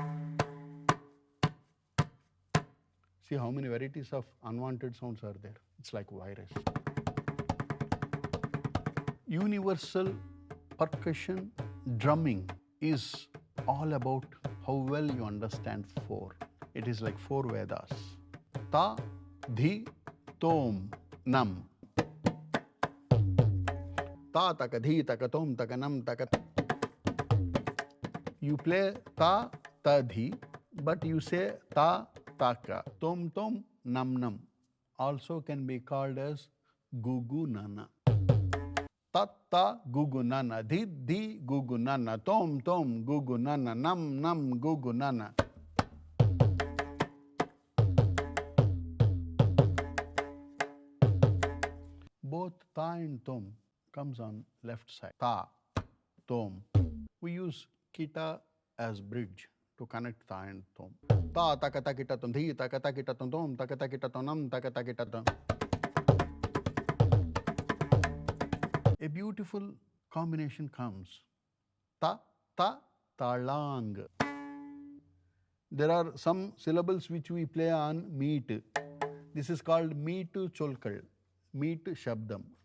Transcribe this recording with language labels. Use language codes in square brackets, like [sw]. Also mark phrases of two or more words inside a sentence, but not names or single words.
[en] See how many varieties of unwanted sounds are there. It's like virus. Universal percussion drumming is all about how well you understand four. It is like four Vedas. Ta, Dhi, Thom, Nam. Ta, taka, Dhi, taka, Thom, taka, Nam, taka. You play Ta, Ta, Dhi, but you say Ta, Taka. Thom, Thom, Nam, Nam. Also can be called as Gugu Nana. Tatta gugu nana, di di gugu nana, tom tom gugu nana, nam nam gugu nana. Both ta and tom comes on left side. Ta, tom. We use kita as bridge to connect ta and tom. Ta takata kita tom, di takata kita tom, takata kita tom, nam takata kita tom. A beautiful combination comes. Ta, ta, talang. There are some syllables which we play on meet. This is called meet cholkal, meet shabdam.